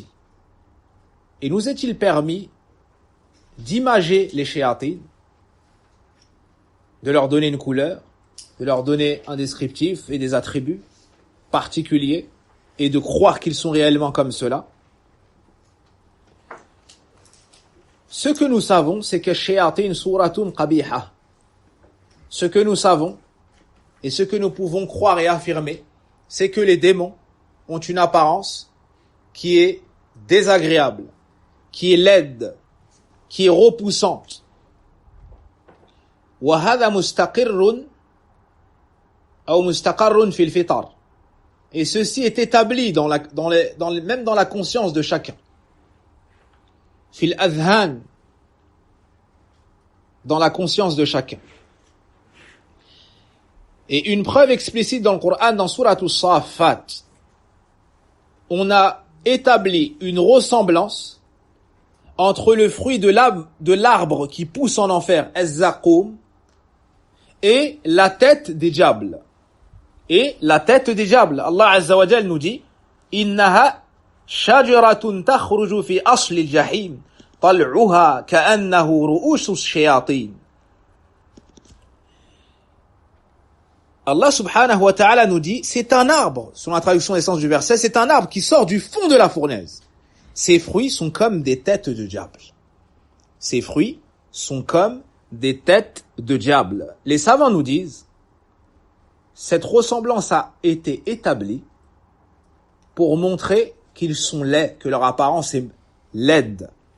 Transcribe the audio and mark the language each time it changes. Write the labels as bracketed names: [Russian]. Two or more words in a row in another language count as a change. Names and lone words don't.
[French] Et nous est-il permis d'imager les shayatines, de leur donner une couleur, de leur donner un descriptif et des attributs particuliers, et de croire qu'ils sont réellement comme cela? Ce que nous savons, c'est que [Arabic] شياطين صورة قبيحة. [French] Ce que nous savons, et ce que nous pouvons croire et affirmer, c'est que les démons ont une apparence qui est désagréable, qui est laide, qui est repoussante. [Arabic] وَهَذَا مُسْتَقِرٌ أو مُسْتَقَرٌ فِي الْفِطَرِ. [French] Et ceci est établi même dans la conscience de chacun. [Arabic] في الأذهان, [French] dans la conscience de chacun. Et une preuve explicite dans le Coran, dans Surat As-Saffat, on a établi une ressemblance entre le fruit de l'arbre qui pousse en enfer, Az-Zaqum, et la tête des diables. Et la tête des diables. Allah [Arabic] عز وجل [French] nous dit, [Arabic] إنها شجرة تخرج في أصل الجحيم طلعها كأنه رءوس الشياطين. [French] Allah [Arabic] سبحانه وتعالى [French] nous dit, c'est un arbre, selon la traduction des sens du verset, c'est un arbre qui sort du fond de la fournaise. Ses fruits sont comme des têtes de diable. Ses fruits sont comme des têtes de diable. Les savants nous disent, cette ressemblance a été établie pour montrer qu'ils sont laids, que leur apparence est laide.